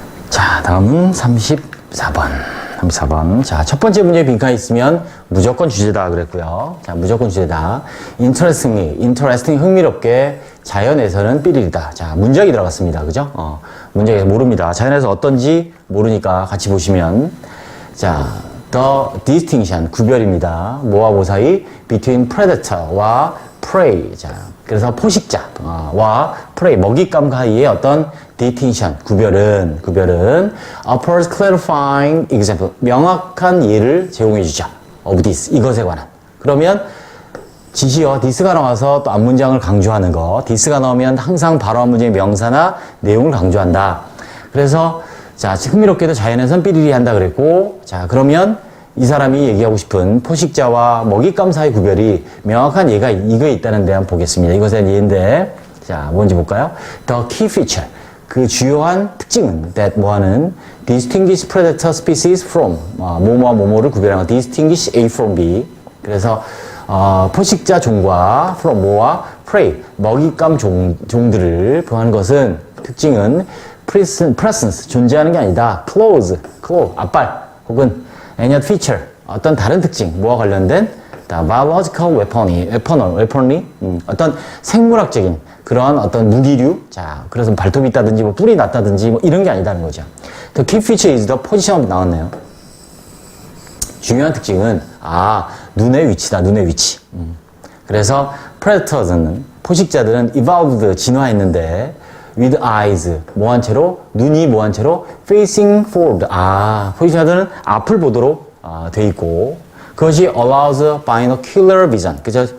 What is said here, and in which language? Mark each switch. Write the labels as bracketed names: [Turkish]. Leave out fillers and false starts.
[Korean] 자, 다음은 34번. 자, 첫 번째 문제에 빈칸이 있으면 무조건 주제다 그랬고요. 자, 무조건 주제다. interesting, 흥미롭게 자연에서는 삐리리다. 자, 문장이 들어갔습니다. 그죠? 문장에서 모릅니다. 자연에서 어떤지 모르니까 같이 보시면 자, the distinction, 구별입니다. 뭐와 뭐 사이? [English] between predator와 prey. [Korean] 자, 그래서 포식자와 prey, 먹잇감 사이의 어떤 distinction, 구별은 offers clarifying example, 명확한 예를 제공해 주죠. of this, 이것에 관한. 그러면 지시어 this가 나와서 또 앞문장을 강조하는 거, this가 나오면 항상 바로 앞문장의 명사나 내용을 강조한다. 그래서 자, 흥미롭게도 자연에선 삐리리 한다 그랬고, 자, 그러면 이 사람이 얘기하고 싶은 포식자와 먹잇감 사이 구별이 명확한 예가 이거에 있다는 데 한번 보겠습니다. 이것은 예인데, 자, 뭔지 볼까요? [English] The key feature. 그 주요한 특징은 that 뭐하는 distinguish predator species from 뭐뭐와 뭐뭐를 구별하는 distinguish A from B. [Korean] 그래서 포식자 종과 from 뭐와 prey 먹잇감 종들을 구하는 것은 특징은 presence 존재하는 게 아니다. close 앞발 혹은 any other feature 어떤 다른 특징 뭐와 관련된 biological weaponry 어떤 생물학적인 그런 어떤 무기류 자 그래서 발톱이 있다든지 뭐 뿔이 났다든지 뭐 이런 게 아니다는 거죠. [English] The key feature is the position 나왔네요. [Korean] 중요한 특징은 눈의 위치다. 눈의 위치. 그래서 predators는 포식자들은 evolved 진화했는데 with eyes 뭐한 채로 눈이 뭐한 채로 facing forward 포식자들은 앞을 보도록 돼 있고 그것이 allows binocular vision 그죠?